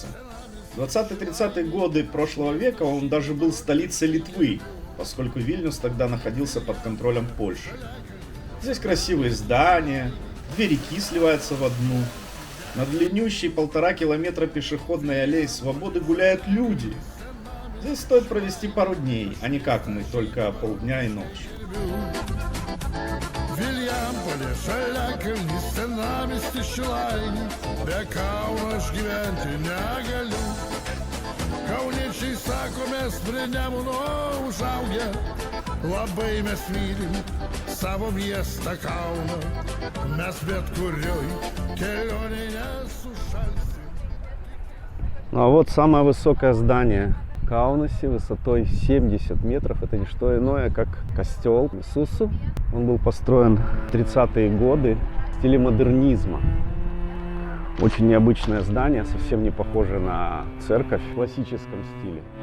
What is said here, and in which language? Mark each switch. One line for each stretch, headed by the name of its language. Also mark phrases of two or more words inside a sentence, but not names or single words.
Russian: В 20-30-е годы прошлого века он даже был столицей Литвы, поскольку Вильнюс тогда находился под контролем Польши. Здесь красивые здания, две реки сливаются в одну. На длиннющей 1,5 километра пешеходной аллеи Свободы гуляют люди. Здесь стоит провести пару дней, а не как мы, только полдня и ночь.
Lithuanian: Kauniečiai sako, mes prie Nemuno užaugę, labai mes mylim savo miestą Kauną, mes bet kurioj kelionėj nesušalsim.
Russian: Ну а вот самое высокое здание в Каунасе высотой 70 метров. Это не что иное, как костел Иисусу. Он был построен в 30-е годы в стиле модернизма. Очень необычное здание, совсем не похоже на церковь в классическом стиле.